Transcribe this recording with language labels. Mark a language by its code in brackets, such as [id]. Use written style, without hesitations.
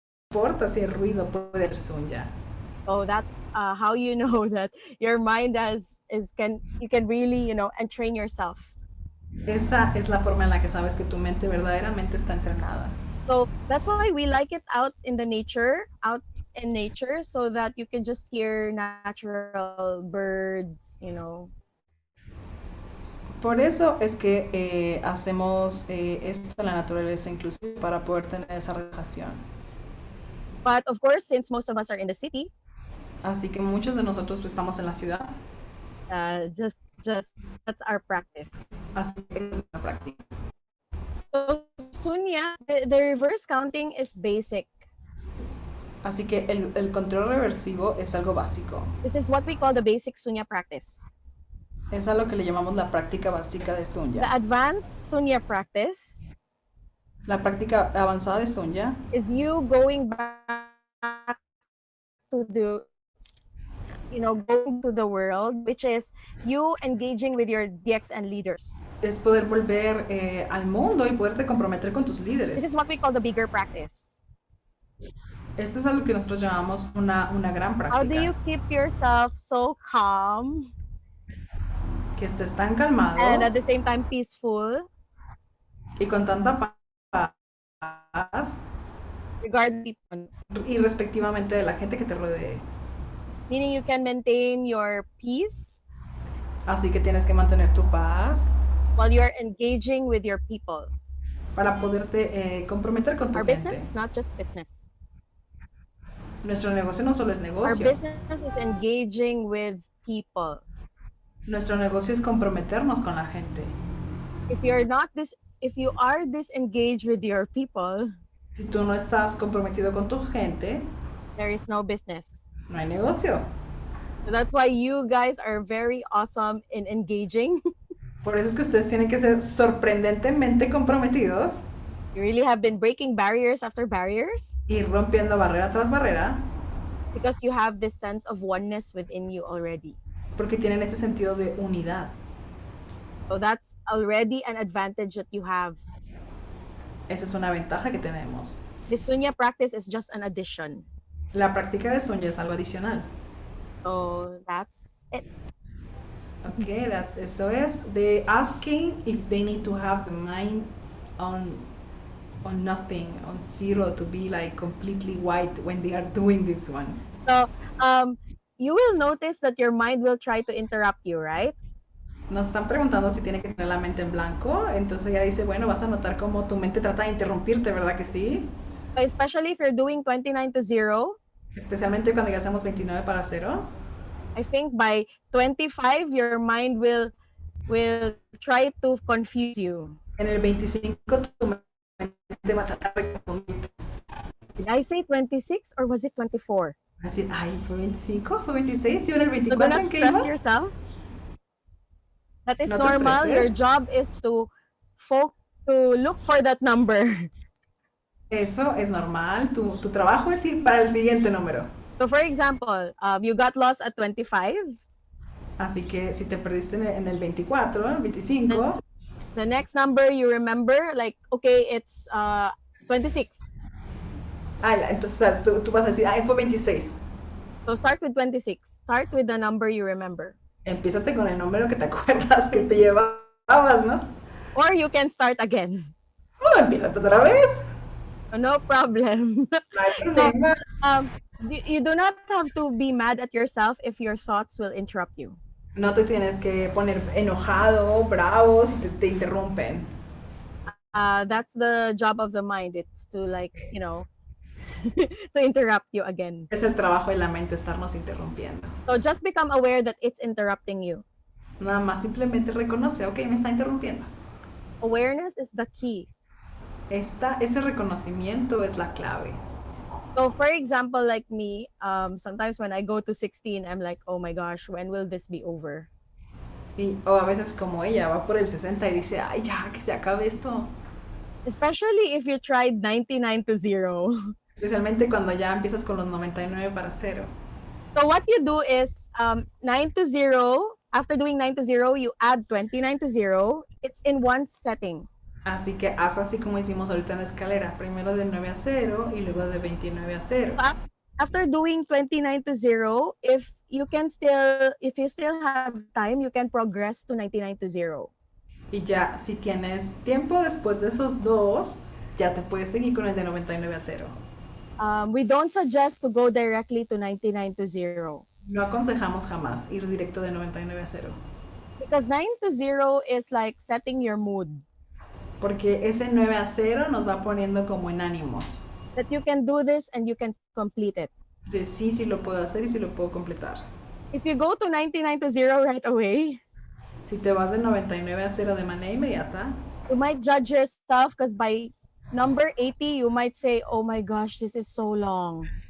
[es] importa si el ruido puede ser Sunya. [en] So that's how you know that your mind you can really, entrain yourself. [es] Esa es la forma en la que sabes que tu mente verdaderamente está entrenada. [en] So that's why we like it out in nature, so that you can just hear natural birds, [es] Por eso es que hacemos esto en la naturaleza inclusive para poder tener esa relajación. [en] But of course, since most of us are in the city, [es] así que muchos de nosotros estamos en la ciudad. [en] Just that's our practice. [es] Así que es la práctica. [en] So Sunya, the reverse counting is basic. [es] Así que el control reversivo es algo básico. [en] This is what we call the basic Sunya practice. [es] Es a lo que le llamamos la práctica básica de Sunya. [en] The advanced Sunya practice, [es] la práctica avanzada de Sunya, [en] is you going back to the, going to the world, which is you engaging with your DXN leaders. [es] Es poder volver al mundo y poderte comprometer con tus líderes. [en] This is what we call the bigger practice. [es] Esto es algo que nosotros llamamos una gran práctica. [en] How do you keep yourself so calm? [es] Que estés tan calmado. [en] And at the same time peaceful. [es] Y con tanta paz. [en] Regarding people. [es] Y respectivamente de la gente que te rodee. [en] Meaning you can maintain your peace. [es] Así que tienes que mantener tu paz. [en] While you're engaging with your people. [es] Para poderte comprometer con tu gente. [en] Our business is not just business. [es] Nuestro negocio no solo es negocio. [en] Our business is engaging with people. [es] Nuestro negocio es comprometernos con la gente. [en] If you are disengaged with your people, [es] si tú no estás comprometido con tu gente, [en] there is no business. [es] No hay negocio. [en] So that's why you guys are very awesome in engaging. [es] Por eso es que ustedes tienen que ser sorprendentemente comprometidos. [en] You really have been breaking barriers after barriers. [es] Y rompiendo barrera tras barrera. [en] Because you have this sense of oneness within you already. [es] Porque tienen ese sentido de unidad. [en] So that's already an advantage that you have. [es] Esa es una ventaja que tenemos. [en] The Sunya practice is just an addition. [es] La práctica de Sunya es algo adicional. [en] So that's it. [es] Okay, eso es. [en] They asking if they need to have the mind on nothing, on zero, to be like completely white when they are doing this one. So, you will notice that your mind will try to interrupt you, right? [es] Nos están preguntando si tiene que tener la mente en blanco, entonces ella dice, bueno, vas a notar cómo tu mente trata de interrumpirte, ¿verdad que sí? [en] Especially if you're doing 29 to 0. [es] Especialmente cuando ya hacemos 29 para 0. [en] I think by 25, your mind will try to confuse you. [es] En el 25, tu mente va a tratar de confundirte. [en] Did I say 26 or was it 24? [es] Así, ay, ¿fue 25? ¿Fue 26? ¿Yo en el 24? [en] So do not stress yourself. That is normal. Your job is to look for that number. [es] Eso es normal. Tu trabajo es ir para el siguiente número. [en] So for example, you got lost at 25. [es] Así que si te perdiste en el 24, el 25. [en] The next number you remember, like, okay, it's 26. [es] Entonces tú vas a decir, fue 26. [en] So start with 26. Start with the number you remember. [es] Empiézate con el número que te acuerdas que te llevabas, ¿no? [en] Or you can start again. [es] Empiézate otra vez. [en] No problem. [es] No hay problema. [en] You do not have to be mad at yourself if your thoughts will interrupt you. [es] No te tienes que poner enojado, bravo si te interrumpen. [en] That's the job of the mind. It's to to interrupt you again. [es] Es el trabajo de la mente estarnos interrumpiendo. [en] So just become aware that it's interrupting you. [es] Nada más simplemente reconoce, ok, me está interrumpiendo. [en] Awareness is the key. [es] Ese reconocimiento es la clave. [en] So for example, like me, sometimes when I go to 16, I'm like, oh my gosh, when will this be over? [es] O a veces como ella va por el 60 y dice, ay, ya, que se acabe esto. [en] Especially if you tried 99 to 0. [es] Especialmente cuando ya empiezas con los 99 para 0. [en] So what you do is 9 to 0. After doing 9 to 0, you add 29 to 0. It's in one setting. [es] Así que haz así como hicimos ahorita en la escalera. Primero de 9 a 0 y luego de 29 a 0. [en] After doing 29 to 0, if you still have time, you can progress to 99 to 0. [es] Y ya, si tienes tiempo después de esos dos, ya te puedes seguir con el de 99 a 0. [en] We don't suggest to go directly to 99 to 0. [es] No aconsejamos jamás ir directo de 99 a 0. [en] Because 9 to 0 is like setting your mood. [es] Porque ese 9 a 0 nos va poniendo como en ánimos. [en] That you can do this and you can complete it. [es] De sí lo puedo hacer y sí lo puedo completar. [en] If you go to 99 to 0 right away, [es] Si te vas de 99 a 0 de manera inmediata, [en] you might judge yourself because by number 80, you might say, oh my gosh, this is so long.